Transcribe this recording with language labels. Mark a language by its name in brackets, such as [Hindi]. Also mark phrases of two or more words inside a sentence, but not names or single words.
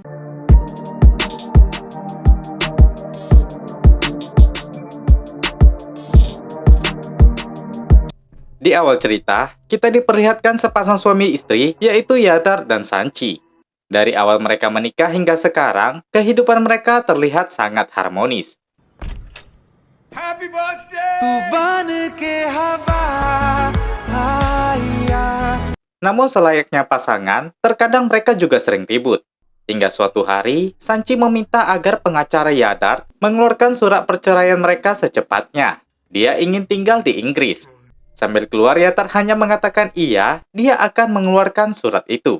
[Indonesian] Di awal cerita, kita diperlihatkan sepasang suami istri, yaitu Yadar dan Sanchi. Dari awal mereka menikah hingga sekarang, kehidupan mereka terlihat sangat harmonis. [English] Happy birthday! [Hindi] तू बन के हवा आया. [Indonesian] Namun selayaknya pasangan, terkadang mereka juga sering ribut. Hingga suatu hari, Sanchi meminta agar pengacara Yadar mengeluarkan surat perceraian mereka secepatnya. Dia ingin tinggal di Inggris. Sambil keluar, Yadar hanya mengatakan iya, dia akan mengeluarkan surat itu.